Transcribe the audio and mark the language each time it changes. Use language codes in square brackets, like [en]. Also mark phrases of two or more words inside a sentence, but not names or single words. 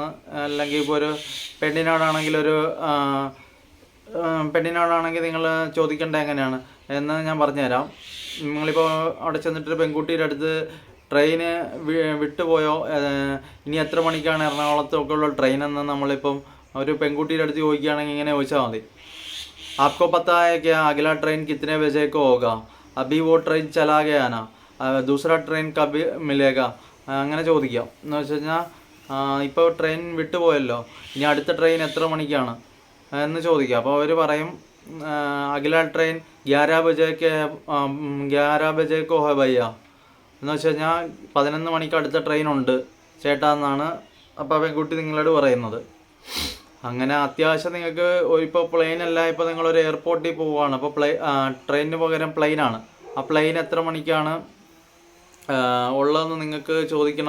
[ml] അല്ലെങ്കിൽ ഇപ്പോൾ ഒരു പെണ്ണിനോടാണെങ്കിൽ നിങ്ങൾ ചോദിക്കേണ്ടത് എങ്ങനെയാണ് എന്ന് ഞാൻ പറഞ്ഞുതരാം. നിങ്ങളിപ്പോൾ അവിടെ ചെന്നിട്ടൊരു പെൺകുട്ടിയുടെ അടുത്ത് ട്രെയിന് വിട്ടുപോയോ, ഇനി എത്ര മണിക്കാണ് എറണാകുളത്തൊക്കെ ഉള്ള ട്രെയിനെന്ന് നമ്മളിപ്പം ഒരു പെൺകുട്ടിയുടെ അടുത്ത് ചോദിക്കുകയാണെങ്കിൽ ഇങ്ങനെ ചോദിച്ചാൽ മതി. [hi] आपको पता है क्या अगला ट्रेन कितने बजे को होगा, अभी वो ट्रेन चला गया ना, दूसरा ट्रेन कब मिलेगा, [ml] അങ്ങനെ ചോദിക്കാം. എന്ന് വെച്ച് കഴിഞ്ഞാൽ ഇപ്പോൾ ട്രെയിൻ വിട്ടുപോയല്ലോ, ഇനി അടുത്ത ട്രെയിൻ എത്ര മണിക്കാണ് എന്ന് ചോദിക്കാം. അപ്പോൾ അവർ പറയും [hi] अगला ट्रेन 11 बजे को है भैया [ml] എന്ന് വെച്ച് കഴിഞ്ഞാൽ 11 മണിക്ക് അടുത്ത ട്രെയിൻ ഉണ്ട് ചേട്ടാ എന്നാണ് അപ്പോൾ പെൺകുട്ടി നിങ്ങളോട് പറയുന്നത്. അങ്ങനെ അത്യാവശ്യം നിങ്ങൾക്ക് ഇപ്പോൾ പ്ലെയിനല്ല, ഇപ്പോൾ നിങ്ങളൊരു എയർപോർട്ടിൽ പോവുകയാണ്. അപ്പോൾ ട്രെയിനിന് പകരം പ്ലെയിനാണ്. ആ പ്ലെയിൻ എത്ര മണിക്കാണ് ഉള്ളതെന്ന് നിങ്ങൾക്ക് ചോദിക്കണം.